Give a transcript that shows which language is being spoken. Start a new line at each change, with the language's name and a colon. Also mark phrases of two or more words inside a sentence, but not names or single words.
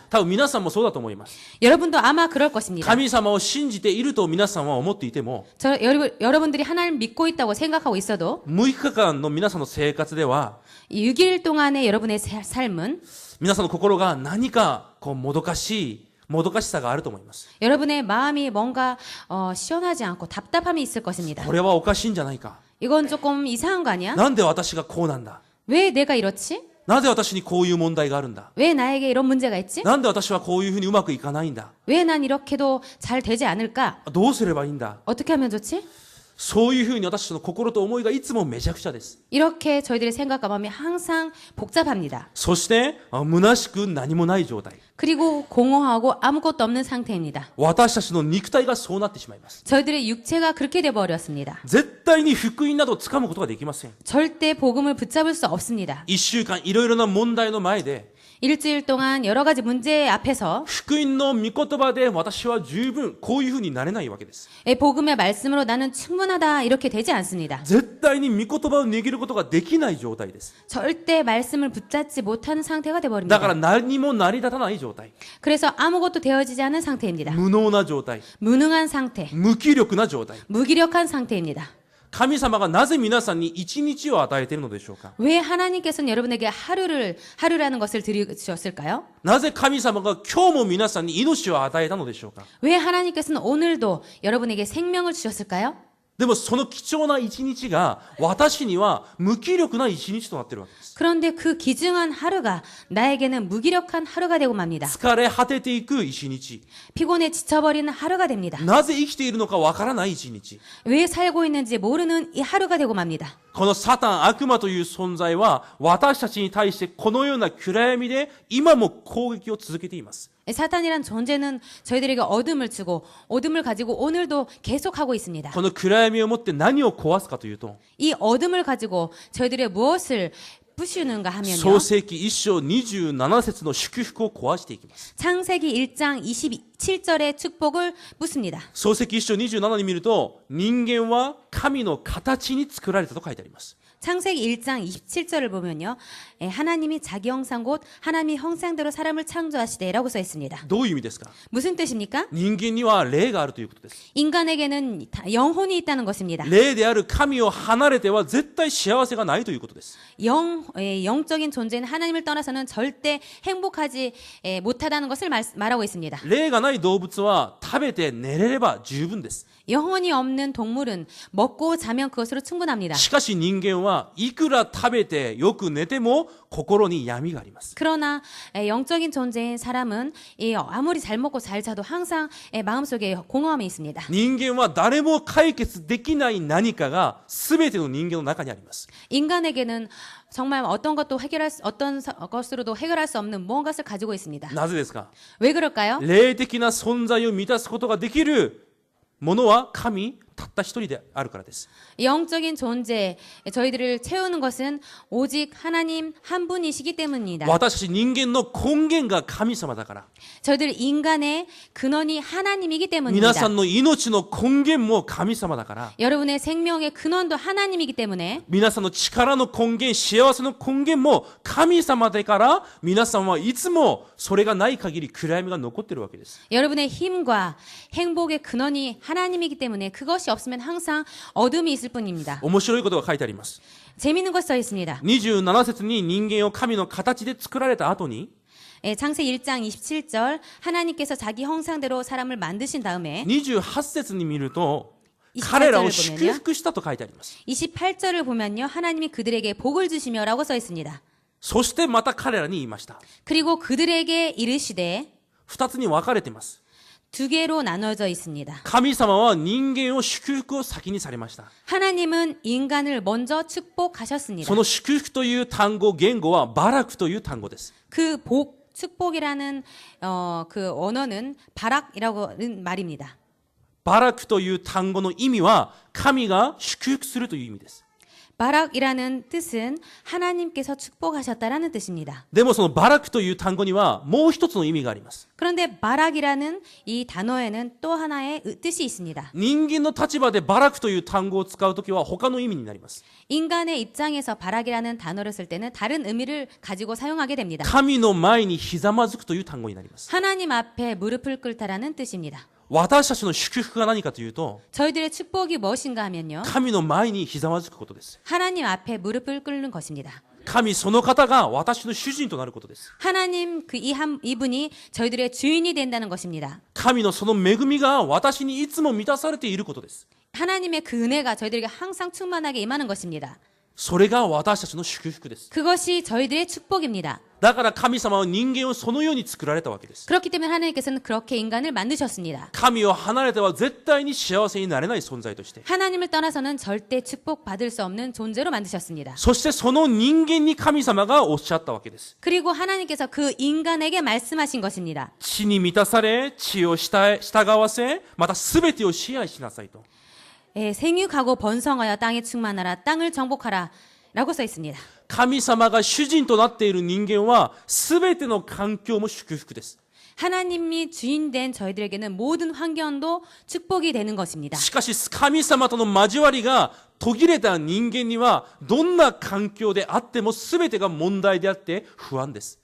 Japanese: 多分皆さんもそうだと思います。
Korean: 여러분도 아마 그럴 것입니다.
Japanese: 神様を信じていると皆さんは思っていても、
Korean: 여러분들이 하나님을 믿고 있다고 생각하고 있어도
Japanese: 6 日間の皆さんの生活では、
Korean: 6일 동안의 여러분의 삶은
Japanese: 皆さんの心が何かもどかしさがあると思います。
Korean: 여러분의 마음이 뭔가 시원하지 않고 답답함이 있을 것입니다.
Japanese: これはおかしいんじゃないか。
Korean: 이건 조금 이상한 거 아니야?
Japanese: なんで私がこうなんだ。
Korean: 왜 내가 이렇지?
Japanese: なぜ私にこういう問題があるんだ。
Korean: 왜 나에게 이런 문제가 있지?
Japanese: なんで私はこういうふうにうまくいかないんだ。
Korean: 왜 난 이렇게도 잘 되지 않을까?
Japanese: どうすればいいんだ。
Korean: 어떻게 하면 좋지?
Japanese: そういうふうに私たちの心と思いがいつもめちゃくちゃです。
Korean: 이렇게 저희들의 생각과 마음이 항상 복잡합니다.
Japanese: そして虚しく何もない状態。
Korean: 그리고 공허하고 아무것도 없는 상태입니다.
Japanese: 私たちの肉体がそうなってしまいます。
Korean: 저희들의 육체가 그렇게 돼버렸습니다.
Japanese: 絶対に福音などをつかむことができません。
Korean: 절대 복음을 붙잡을 수 없습니다.
Japanese: 1 週間いろいろな問題の前で、
Korean: 일주일 동안 여러 가지 문제 앞에서
Japanese: 福音の御言葉で私は十分こういうふうになれないわけです。
Korean: 복음의 말씀으로 나는 충분하다 이렇게 되지 않습니다.
Japanese: 絶対に御言葉を握ることができない状態です。
Korean: 절대 말씀을 붙잡지 못하는 상태가
Japanese: だから
Korean: 돼버립니다.
Japanese: 何も成り立たない状態。
Korean: 그래서 아무것도 되어지지 않은 상태입니다.
Japanese: 無能な状態。
Korean: 무능한 상태,
Japanese: 無気力な状態。
Korean: 무기력한 상태입니다.
Japanese: 神様がなぜ皆さんに一日を与えているのでしょうか。
Korean: 왜 하나님께서는 여러분에게 하루라는 것을 드리셨을까요?
Japanese: なぜ神様が今日も皆さんに命を与えたのでしょうか。
Korean: 왜 하나님께서는 오늘도 여러분에게 생명을 주셨을까요?
Japanese: でもその貴重な一日が私には無気力な一日となっているわけです。
Korean: 그런데 그 귀중한 하루가 나에게는 무기력한 하루가 되고 맙니다.
Japanese: 疲れ果てていく一日。
Korean: 피곤해 지쳐버리는 하루가 됩니다.
Japanese: なぜ生きているのかわからない一日。
Korean: 왜 살고 있는지 모르는 이 하루가 되고 맙니다.
Japanese: このサタン、悪魔という存在は私たちに対してこのような暗闇で今も攻撃を続けています。
Korean: 사탄이란 존재는 저희들에게 어둠을 주고 어둠을 가지고 오늘도 계속하고 있습니다.
Japanese: この暗闇をもって何を壊すかというと、
Korean: 이 어둠을 가지고 저희들의 무엇을 부수는가 하면요.
Japanese: 創世記1章27節の祝福を壊していきます。
Korean: 창세기 1장 27절의 축복을 부숩니다.
Japanese: 創世記1章27に見ると、人間は神の形に作られたと書いてあります。
Korean: 창세기 1장 27절을 보면요. 하나님이 자기 형상 곧 하나님의 형상대로 사람을 창조하시되라고 써 있습니다.
Japanese: どういう意味ですか。
Korean: 무슨 뜻입니까?
Japanese: 人間には霊があるということです。
Korean: 인간에게는 영혼이 있다는 것입니다.
Japanese: 霊である神を離れては絶対幸せがないということです。
Korean: 영적인 존재는 하나님을 떠나서는 절대 행복하지 못하다는 것을 말하고 있습니다.
Japanese: 霊がない動物は食べて寝れれば十分です。
Korean: 영혼이 없는 동물은 먹고 자면 그것으로 충분합니다.
Japanese: しかし人間はいくら食べてよく寝ても心に闇があります。
Korean: 그러나 영적인 존재인 사람은 아무리 잘 먹고 잘 자도 항상 마음속에 공허함이 있습니다.
Japanese: 人間は誰も解決できない何かが全ての人間の中にあります。
Korean: 인간에게는 정말 어떤 것으로도 해결할 수 없는 무언가를 가지고 있습니다.
Japanese: なぜですか。
Korean: 왜 그럴까요?
Japanese: 霊的な存在を満たすことができるものは神たった一人であるからです。
Korean: 영적인 존재, 저희들을 채우는 것은 오직 하나님 한 분이시기 때문입니다.
Japanese: 私たち人間の根源が神様だから。
Korean: 저희들 인간의 근원이 하나님이기
Japanese: 皆
Korean: 때문입니다.
Japanese: さんの命の根源も神様だから。
Korean: 여러분의 생명의 근원도 하나님이기 때문에
Japanese: 皆さんの力の根源、幸せの根源も神様だから、皆さんはいつもそれがない限り暗闇が残っているわけです。
Korean: 여러분의 힘과 행복의 근원이 하나님이기 때문에 그것이 없으면 항상 어둠이 있을 뿐입니다.
Japanese: 面白いことが書いてあります。
Korean: 재미있는 것이 써 있습니다.
Japanese: 27節に人間を神の形で作られた後に、
Korean: 창세기 1장 27절 하나님께서 자기 형상대로 사람을 만드신 다음에
Japanese: 28 節に見ると、
Korean: 28
Japanese: 彼らを
Korean: 절을
Japanese: 祝
Korean: 보면요.
Japanese: 福したと書いてあります。
Korean: 28절을 보면요. 하나님이 그들에게 복을 주시며라고 써 있습니다.
Japanese: そしてまた彼らに言いました。
Korean: 그리고 그들에게 이르시되
Japanese: 二つに分かれています。
Korean: 두 개로 나눠져 있습니다.
Japanese: 神様は人間を祝福を先にされました。
Korean: 하나님은 인간을 먼저 축복하셨습니다.
Japanese: その祝福という単語、言語はバラクという単語です。
Korean: 그 복, 축복이라는 그 언어는 바락이라는 말입니다.
Japanese: バラクという単語の意味は神が祝福するという意味です。
Korean: 바락이라는 뜻은 하나님께서 축복하셨다라는 뜻입니다.
Japanese: でもそのバラクという単語にはもう一つの意味があります。
Korean: 그런데 바락이라는 이 단어에는 또 하나의 뜻이 있습니다.
Japanese: 人間の立場でバラクという単語を使うときは他の意味になります。
Korean: 인간의 입장에서 바락이라는 단어를 쓸 때는 다른 의미를 가지고 사용하게 됩니다.
Japanese: 神の前にひざまずくという単語になります。
Korean: 하나님 앞에 무릎을 꿇다라는 뜻입니다.
Japanese: 私たちの祝福が何かというと、
Korean: 저희들의 축복이 무엇인가 하면요.
Japanese: 神の前にひざまずくことです。
Korean: 하나님 앞에 무릎을 꿇는 것입니다.
Japanese: 神その方が私の主人となることです。
Korean: 하나님 이분이 저희들의 주인이 된다는 것입니다.
Japanese: 神のその恵みが私にいつも満たされていることです。
Korean: 하나님의 그 은혜가 저희들에게 항상 충만하게 임하는 것입니다.
Japanese: それが私たちの祝福です。
Korean: 그것이 저희들의 축복입니다.
Japanese: だから神様は人間をそのように作られたわけです。
Korean: 그렇기 때문에 하나님께서는 그렇게 인간을 만드셨습니다.
Japanese: 神を離れては絶対に幸せになれない存在として。
Korean: 하나님을 떠나서는 절대 축복받을 수 없는 존재로 만드셨습니다.
Japanese: そしてその人間に神様がおっしゃったわけです。
Korean: 그리고 하나님께서 그 인간에게 말씀하신 것입니다.
Japanese: 地に満たされ、地を従わせ、また全てを支配しなさいと。
Korean: 생육하고 번성하여 땅에 충만하라 땅을 정복하라 라고 써 있습니다.
Japanese: 神様が主人となっている人間は全ての環境も祝福です。
Korean: 하나님이 주인 된 저희들에게는 모든 환경도 축복이 되는 것입니다.
Japanese: しかし神様との交わりが途切れた人間にはどんな環境であっても全てが問題であって不安です。